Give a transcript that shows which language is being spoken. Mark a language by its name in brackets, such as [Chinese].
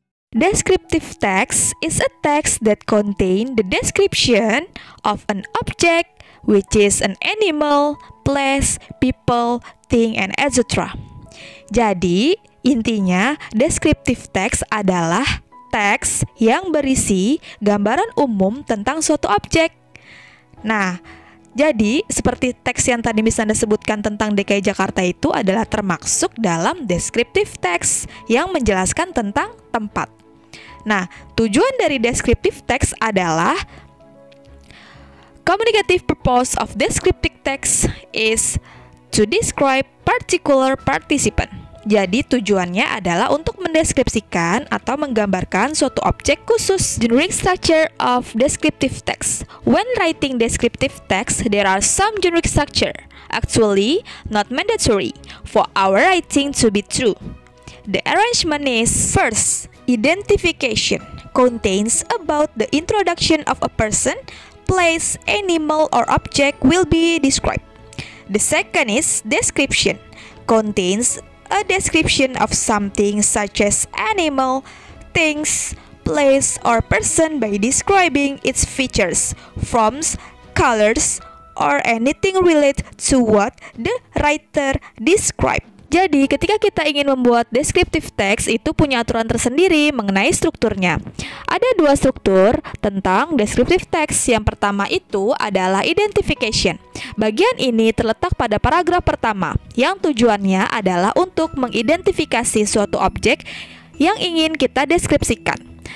[English] Descriptive text is a text that contain the description of an object, which is an animal, place, people, thing, and etc. [Indonesian] Jadi, intinya descriptive text adalah teks yang berisi gambaran umum tentang suatu objek. Nah, jadi seperti teks yang tadi Miss Nanda sebutkan tentang DKI Jakarta itu adalah termasuk dalam descriptive text yang menjelaskan tentang tempat. Nah, tujuan dari descriptive text adalah [English] communicative purpose of descriptive text is to describe particular participant. [Indonesian] Jadi tujuannya adalah untuk mendeskripsikan atau menggambarkan suatu objek khusus. [English] Generic structure of descriptive text. When writing descriptive text, there are some generic structure. Actually, not mandatory for our writing to be true. The arrangement is: first, identification contains about the introduction of a person, place, animal, or object will be described. The second is description contains a description of something such as animal, things, place, or person by describing its features, forms, colors, or anything related to what the writer described. [Indonesian] Jadi, ketika kita ingin membuat descriptive text, itu punya aturan tersendiri mengenai strukturnya. Ada dua struktur tentang descriptive text. Yang pertama itu adalah identification. Bagian ini terletak pada paragraf pertama, yang tujuannya adalah untuk mengidentifikasi suatu objek yang ingin kita deskripsikan.